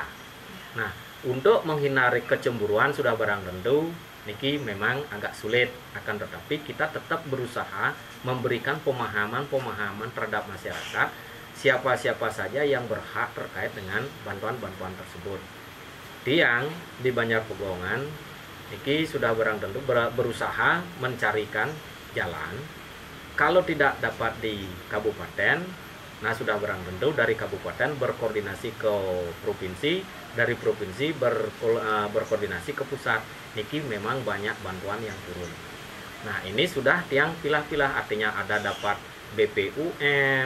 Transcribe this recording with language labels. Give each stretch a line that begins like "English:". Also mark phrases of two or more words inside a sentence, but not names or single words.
Indonesian: Nah, untuk menghindari kecemburuan sudah barang tentu niki memang agak sulit, akan tetapi kita tetap berusaha memberikan pemahaman terhadap masyarakat siapa-siapa saja yang berhak terkait dengan bantuan-bantuan tersebut. Tiang di Banjar Pegongan niki sudah barang tentu berusaha mencarikan jalan. Kalau tidak dapat di kabupaten, nah sudah barang tentu dari kabupaten berkoordinasi ke provinsi, dari provinsi berkoordinasi ke pusat. Niki memang banyak bantuan yang turun. Nah, ini sudah Tiang pilah-pilah, artinya ada dapat BPUM.